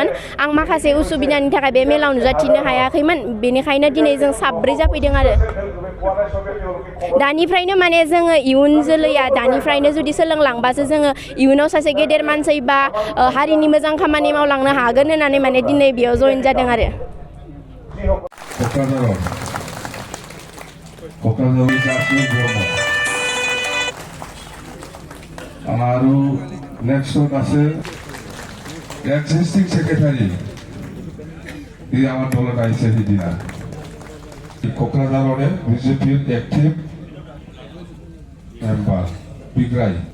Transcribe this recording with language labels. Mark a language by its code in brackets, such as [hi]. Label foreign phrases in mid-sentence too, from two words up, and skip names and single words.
[brx] आं माखासे उसुबिदानि थाखाय बे मेलाव नुजाथिनो हायाखैमोन, बेनिखायनो दिनै जों 7 जाफैदों आरो। दानिफ्रायनो माने जोङो इयुन जोलैया दानिफ्रायनो जुदि सोलोंलांबासो जोङो इयुनाव सासे गेदेर मानसि बा हारिनि मोजां खामानि मावलांनो हागोन होननानै माने दिनै बेयाव जयेन जादों आरो। [as] আৰু নেক্সট আছে [en] existing secretary, [as] এই আমার দলত আহিছে সিদিনা কোকৰাঝাৰৰে বিজেপিৰ [en] active member [as] বিগ্ৰাই,